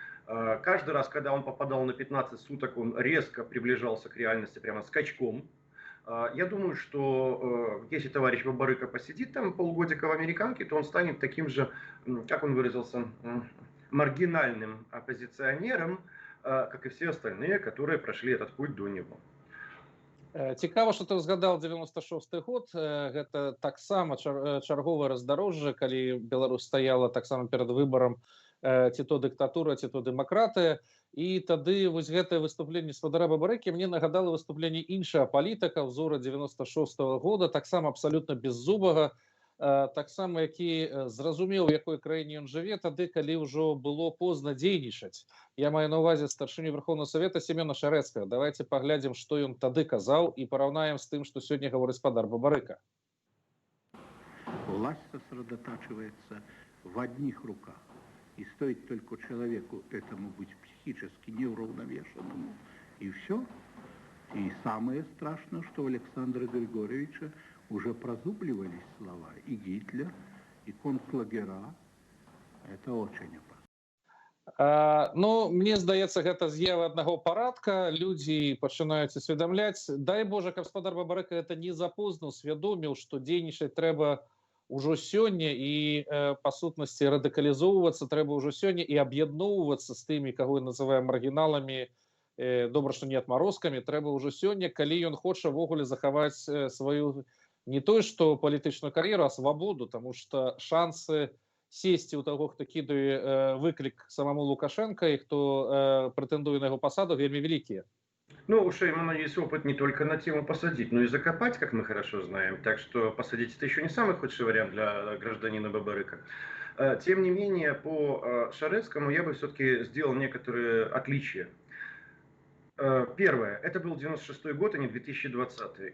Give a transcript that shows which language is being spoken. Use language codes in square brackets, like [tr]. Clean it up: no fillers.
[ru] Каждый раз, когда он попадал на 15 суток, он резко приближался к реальности, прямо скачком. Я думаю, что если товарищ Бабарыка посидит там полгодика в американке, то он станет таким же, как он выразился, маргинальным оппозиционером, как и все остальные, которые прошли этот путь до него. [be] Цікава, што ты згадаў 96-й год. Гэта таксама чарговае раздарожжа, калі Беларусь стаяла таксама перад выбарам ці то дыктатура, ці то дэмакратыя. І тады вось гэтае выступленне спадара Бабарыкі мне нагадала выступленне іншага палітыка ўзора 96-го года, таксама абсалютна беззубага, таксама які зразумеў, у якой краіне ён жыве, тады, калі ўжо было позна дзейнічаць. Я маю на ўвазе старшыню Верховного Совета Семена Шарэцкага. Давайте паглядзім, што ён тады казаў, і параўнаем з тым, што сёння гаворыць спадар Бабарыка. [ru] Власть сосредотачивается в одних руках. И стоит только человеку этому быть психически неуравновешенному. И все. И самое страшное, что у Александра Григорьевича уже прозубливались слова. И Гитлер, и концлагера. Это очень опасно. [be] Ну, мне здаецца, гэта з'ява аднаго парадка. Людзі пачынаюць усведамляць. Дай Божа, каб спадар Бабарыка это не запозна усвядоміў, што дзейнічаць трэба ўжо сёння і па сутнасці радыкалізоўвацца трэба ўжо сёння і аб'ядноўвацца з тымі, каго мы называем маргіналамі, добра, што не адмарозкамі, трэба ўжо сёння, калі ён хоча ввогуле захаваць сваю не той, што палітычную кар'еру, а свабоду, таму што шансы сесці ў таго, хто кідае выклік самому Лукашенка і хто прэтэндуе на яго пасаду, вельмі вялікія. [ru] Ну, у Шеймана есть опыт не только на тему посадить, но и закопать, как мы хорошо знаем. Так что посадить — это еще не самый худший вариант для гражданина Бабарыка. Тем не менее, по Шарецкому я бы все-таки сделал некоторые отличия. Первое, это был 96-й год, а не 2020.